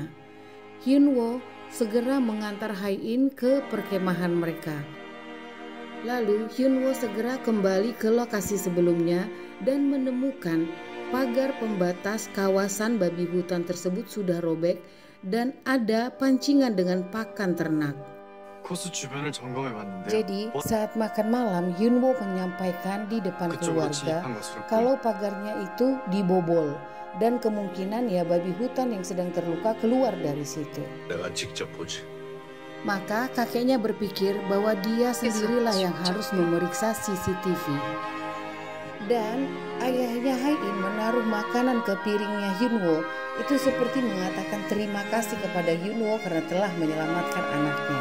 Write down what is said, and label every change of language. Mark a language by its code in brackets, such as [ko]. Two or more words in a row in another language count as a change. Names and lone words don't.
[id] Hyunwoo segera mengantar Hae-in ke perkemahan mereka. Lalu Hyunwoo segera kembali ke lokasi sebelumnya dan menemukan pagar pembatas kawasan babi hutan tersebut sudah robek dan ada pancingan dengan pakan ternak. [ko] 코스 주변을 점검해 봤는데요. [id] Jadi saat makan malam Hyunwoo menyampaikan di depan [ko] 그쪽으로 [id] keluarga [ko] 진입한 것으로 [id] kalau pagarnya itu dibobol dan kemungkinan ya babi hutan yang sedang terluka keluar dari situ. [ko] 내가 직접 보지. [id] Maka kakeknya berpikir bahwa dia sendirilah yang harus memeriksa CCTV. Dan ayahnya Hae-in menaruh makanan ke piringnya Hyunwoo itu seperti mengatakan terima kasih kepada Hyunwoo karena telah menyelamatkan anaknya.